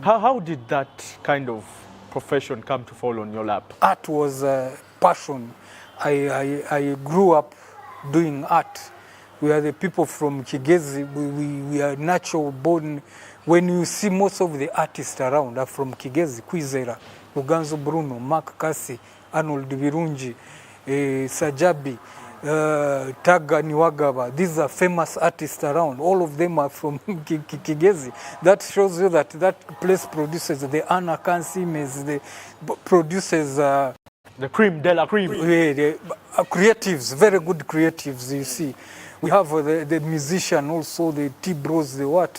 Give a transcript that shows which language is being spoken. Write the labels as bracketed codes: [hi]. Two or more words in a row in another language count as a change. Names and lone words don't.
[en] How did that kind of profession come to fall on your lap? Art was a passion. I grew up doing art. We are the people from Kigezi. We are natural born. When you see most of the artists around are from Kigezi, Kwizera, Uganzo Bruno, Mark Kasi, Arnold Birungi, Sajabi, Taga Niwagaba. These are famous artists around. All of them are from Kigezi. That shows you that that place produces the Anna Kansimes, produces the cream de la cream. Creatives, very good creatives, you see. We have the musician also, the T-Bros, the what.